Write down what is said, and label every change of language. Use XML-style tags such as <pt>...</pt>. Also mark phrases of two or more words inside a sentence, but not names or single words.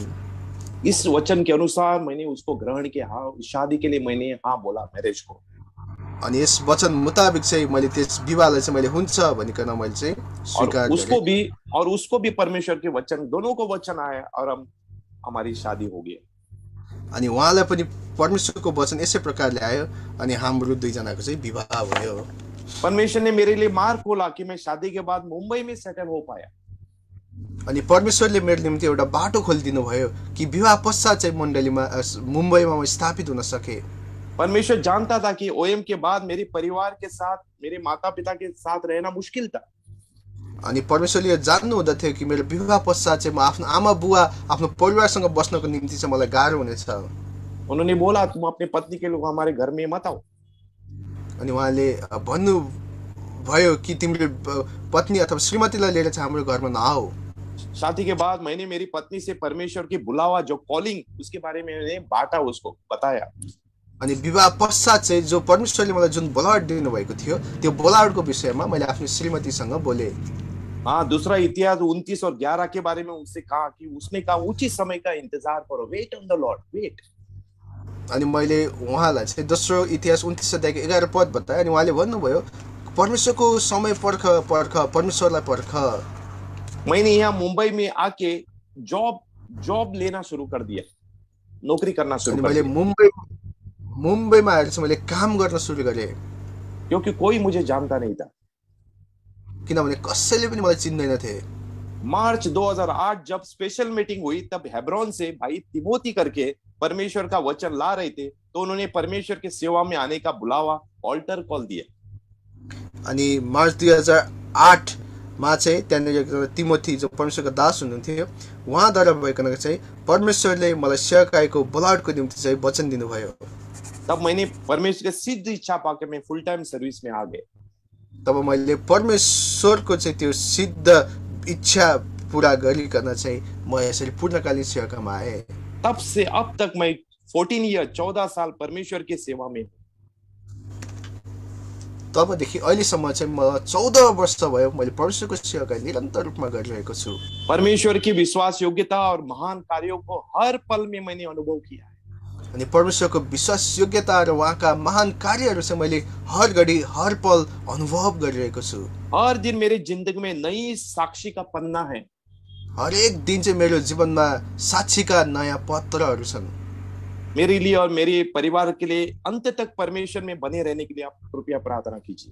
<hi>इस वचन के अनुसार मैंने उसको ग्रहण किया, शादी के लिए मैंने हाँ बोला, मैरिज को।</hi> <ne>अनि यस वचन मुताबिक चाहिँ मैले त्यस विवाहलाई चाहिँ मैले हुन्छ भनिकन मैले चाहिँ स्वीकार गरेँ।</ne> <hi>और उसको भी परमेश्वर के वचन, दोनों को वचन आया और हमारी शादी हो गई।</hi> <ne>अनि उहाँलाई पनि परमेश्वरको वचन यसै प्रकारले आयो अनि हाम्रो दुईजनाको चाहिँ विवाह भयो।</ne> <hi>परमेश्वर ने मेरे लिए मार्ग खोला कि मैं शादी के बाद मुंबई में सेटल हो पाया।</hi> <ne>अनि परमेश्वरले मेरो निम्ति एउटा बाटो खोलिदिनु भयो कि विवाह पश्चात चाहिँ मण्डलीमा मुम्बईमा म स्थापित हुन सके।</ne> <hi>परमेश्वर जानता था कि ओएम के बाद मेरे परिवार के साथ, मेरे माता पिता के साथ रहना मुश्किल था।</hi> <ne>अनि परमेश्वरले जान्नु हुँदथ्यो कि मेरो विवाह पश्चात चाहिँ म आफ्नो आमा बुवा आफ्नो परिवारसँग बस्नको निम्ति चाहिँ मलाई गाह्रो हुनेछ।</ne> <hi>उन्होंने बोला तुम अपने पत्नी के लोग हमारे घर में मत आओ।</hi> <ne>अनि उहाँले भन्नु भयो कि तिम्रो पत्नी अथवा श्रीमतीलाई लिएर चाहिँ हाम्रो घरमा नआऊ।</ne> <hi>शादी के बाद मैंने मेरी पत्नी से परमेश्वर की बुलावा, जो कॉलिंग, उसके बारे में मैंने बांटा, उसको बताया।</hi> <ne>अनि विवाह पश्चात चाहिँ जो परमेश्वरले मलाई जुन बोलावट दिनुभएको थियो त्यो बोलावटको विषयमा मैले आफ्नो श्रीमतीसँग बोले।</ne> <hi>हाँ, दूसरा इतिहास 29 और 11 के बारे में उनसे कहा कि उसने कहा उचित समय का इंतजार करो,</hi> <en>wait on the Lord,</en> <hi>वेट।</hi> <ne>अनि मैले उहाँलाई चाहिँ दोस्रो इतिहास 29 अध्यायको 11 पद बताएँ। अनि उहाँले भन्नुभयो परमेश्वरको समय पर्ख, परमेश्वरलाई पर्ख।</ne> <hi>मैंने यहाँ मुंबई में आके जॉब लेना शुरू कर दिया, नौकरी करना शुरू कर दिया।</hi> <ne>मुंबईमा आएर चाहिँ मैले काम गर्न सुरु गरेँ,</ne> <hi>क्योंकि कोई मुझे जानता नहीं था,</hi> <ne>किनभने कसैले पनि मलाई चिन्दैन थिए।</ne> <hi>मार्च 2008 जब स्पेशल मीटिंग हुई तब हेब्रोन से भाई तिमोथी करके परमेश्वर का वचन ला रहे थे, तो उन्होंने परमेश्वर के सेवा में आने का बुलावा,</hi> <en>altar call</en> <hi>दिया।</hi> <ne>अनि मार्च 2008 मा चाहिँ त्यहाँनिर तिमोथी जो परमेश्वरको दास हुनुहुन्थ्यो उहाँद्वारा भइकन चाहिँ परमेश्वरले मलाई सेवकाईको बोलावटको निम्ति चाहिँ वचन दिनुभयो।</ne> <hi>तब मैंने परमेश्वर के सिद्ध इच्छा पाके मैं</hi> <en>full time service</en> <hi>में आ गए।</hi> <ne>तब मैले परमेश्वरको चाहिँ त्यो सिद्ध इच्छा पूरा गरिकन चाहिँ म यसरी पूर्णकालीन सेवाकामा आएँ।</ne> <hi>तब से अब तक मैं 14 साल परमेश्वर की सेवा में।</hi> <ne>तबदेखि अहिलेसम्म चाहिँ म 14 वर्ष भयो मैले परमेश्वरको सेवा निरन्तर रूपमा गरिरहेको छु।</ne> <hi>परमेश्वर की विश्वास योग्यता और महान कार्यों को हर पल में मैंने अनुभव किया है।</hi> <ne>अनि परमेश्वरको विश्वास योग्यता र उहाँका महान कार्यहरू चाहिँ मैले हर घडी हर पल अनुभव गरिरहेको छु।</ne> <hi>हर दिन मेरे जिंदगी में नई साक्षी का पन्ना है।</hi> <ne>हरेक दिन चाहिँ मेरो जीवनमा साक्षीका नयाँ पत्रहरू छन्।</ne> <hi>मेरे लिए और मेरे परिवार के लिए अंत तक परमेश्वर में बने रहने के लिए आप कृपया प्रार्थना कीजिए।</hi>